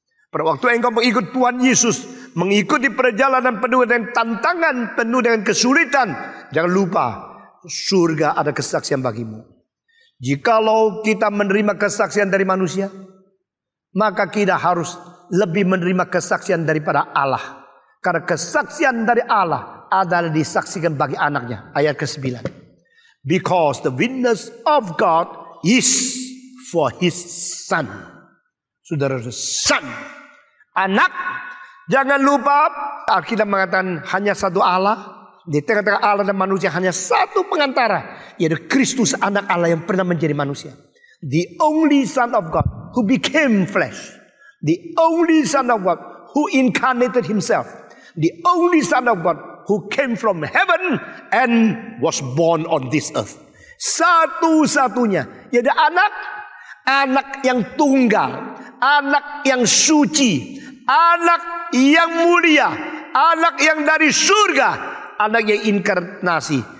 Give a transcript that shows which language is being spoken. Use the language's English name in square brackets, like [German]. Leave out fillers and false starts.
[Indonesian] Pada waktu engkau mengikut Tuhan Yesus, mengikuti perjalanan penuh dengan tantangan, penuh dengan kesulitan, jangan lupa surga ada kesaksian bagimu. Jikalau kita menerima kesaksian dari manusia, maka kita harus lebih menerima kesaksian daripada Allah. Karena kesaksian dari Allah adalah disaksikan bagi anaknya. Ayat ke-9. [English] Because the witness of God is for his son. [Indonesian] Saudara, son, anak. Jangan lupa Alkitab mengatakan hanya satu Allah. Di tengah-tengah Allah dan manusia hanya satu pengantara, yaitu Kristus anak Allah yang pernah menjadi manusia. [English] The only Son of God who became flesh. The only Son of God who incarnated himself. The only Son of God who came from heaven and was born on this earth. [Indonesian] Satu-satunya, yaitu anak yang tunggal, anak yang suci, anak yang mulia, anak yang dari surga, anak yang inkarnasi.